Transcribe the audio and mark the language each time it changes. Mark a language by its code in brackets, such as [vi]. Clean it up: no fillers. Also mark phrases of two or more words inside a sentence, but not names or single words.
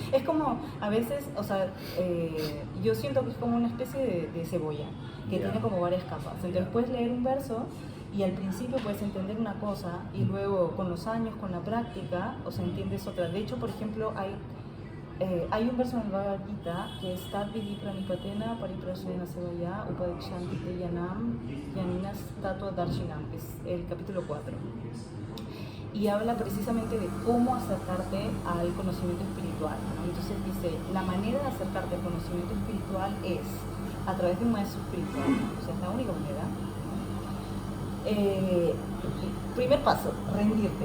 [es] Es como, a veces, o sea, yo siento que es como una especie de cebolla, que tiene como varias capas. Entonces puedes leer un verso y al principio puedes entender una cosa y luego con los años, con la práctica, o sea, entiendes otra. De hecho, por ejemplo, hay un verso en el Bhagavad Gita que es [sa] Tat Vidi Pranipatena Pariprasena Sevaya Upadikshanti Yanam Yaninas Tatua Darshinam, [es] es el capítulo 4. Y habla precisamente de cómo acercarte al conocimiento espiritual, ¿no? Entonces dice, la manera de acercarte al conocimiento espiritual es a través de un maestro espiritual, o sea, es la única manera. Primer paso, rendirte.